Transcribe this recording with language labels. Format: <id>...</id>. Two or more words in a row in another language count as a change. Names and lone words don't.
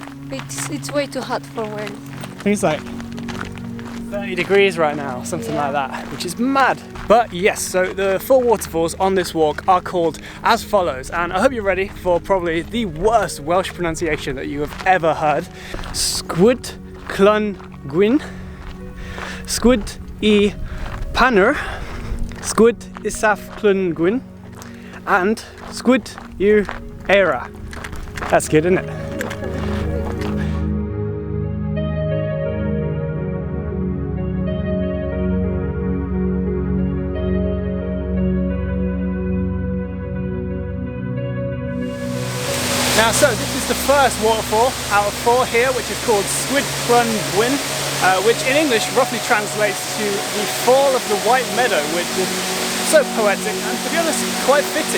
<en>It's way too hot for Wales. I think it's like 30 degrees right now, something like that, which is mad. But yes, so the 4 waterfalls on this walk are called as follows, and I hope you're ready for probably the worst Welsh pronunciation that you have ever heard. Sgwd Clun-Gwyn, Sgwd y Pannwr, Sgwd Isaf Clun-Gwyn, and Sgwd Yr Eira. That's good, isn't it? Now, so this is the first waterfall out of 4 here, which is called Sgwd Clun-Gwyn, which in English roughly translates to the fall of the white meadow, which is so poetic and, to be honest, quite fitting.</en>